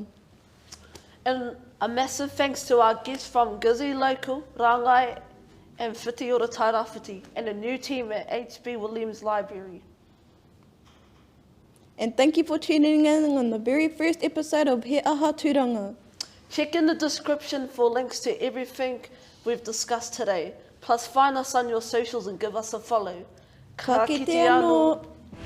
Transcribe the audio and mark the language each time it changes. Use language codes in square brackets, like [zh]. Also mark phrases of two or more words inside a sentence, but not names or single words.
[en] And a massive thanks to our guests from Gizzy Local, Rāngai and Whiti Ora Tairāwhiti, and a new team at HB Williams Library. And thank you for tuning in on the very first episode of He Aha Tūranga. Check in the description for links to everything we've discussed today. Plus find us on your socials and give us a follow. [mi] Ka kite anō.